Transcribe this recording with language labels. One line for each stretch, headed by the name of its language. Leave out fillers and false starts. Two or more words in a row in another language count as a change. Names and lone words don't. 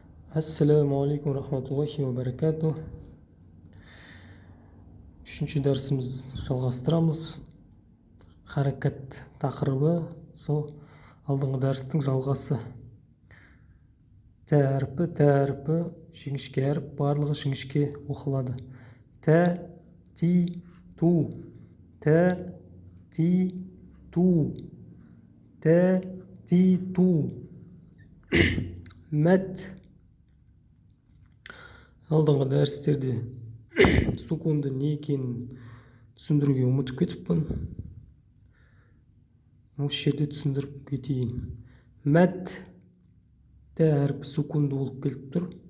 Arabic: السلام عليكم رحمة الله وبركاته.
Kazakh: Үшінші дәрісіміз жалғастырамыз. Харакат тақырыбы сол алдыңғы дәрістің жалғасы. Тә әрпі, жіңішке әріп, барлығы жіңішке оқылады. Тә, ти, ту. Тә, ти, ту. Тә, ти, ту. Мәт. Алдыңғы дәрістерде сукунды не екенін түсіндіруге ұмытып кетіппін. Осы жерде түсіндіріп кетейін. Мәт тә әрпі сукунды болып келіп тұр.